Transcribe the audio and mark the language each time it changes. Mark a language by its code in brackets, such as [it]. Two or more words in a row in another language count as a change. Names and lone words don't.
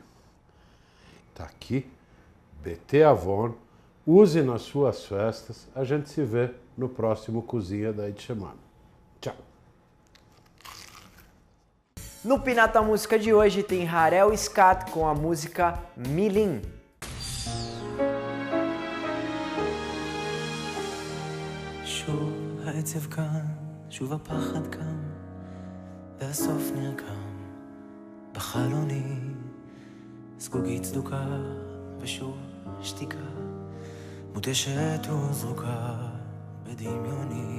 [pt] Tá aqui, BT Avon, use nas suas festas. A gente se vê no próximo Cozinha da idchemame. Tchau. No Pinata Música de hoje tem Harel Skat com a música Milim. [he] שוב העצב כאן, שוב הפחד כאן, והסוף נרקם בחלוני, זגוגית צדוקה ושוב שתיקה, מותשת וזרוקה בדמיוני.